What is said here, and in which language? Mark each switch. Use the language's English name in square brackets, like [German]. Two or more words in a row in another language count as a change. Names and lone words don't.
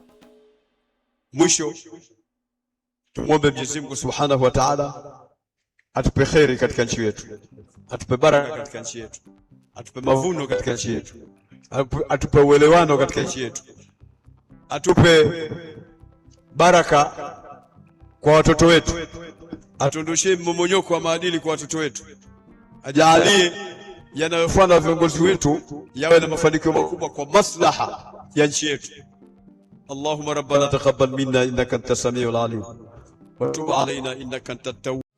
[Swahili] Mwisho tumuombe Mwenyezi Mungu [Arabic] سبحانه وتعالى [Swahili] atupe kheri katika nchi yetu, atupe baraka katika nchi yetu, atupe mavuno katika nchi yetu, atupe uelewano katika nchi yetu, atupe baraka kwa watoto wetu, atuondoshe mmomonyoko wa maadili kwa watoto wetu, ajalie yanayofanya viongozi wetu yawe na mafanikio makubwa kwa maslaha ya nchi yetu. [Arabic] اللهم ربنا تقبل منا إنك أنت السميع العليم وتب علينا إنك أنت التواب.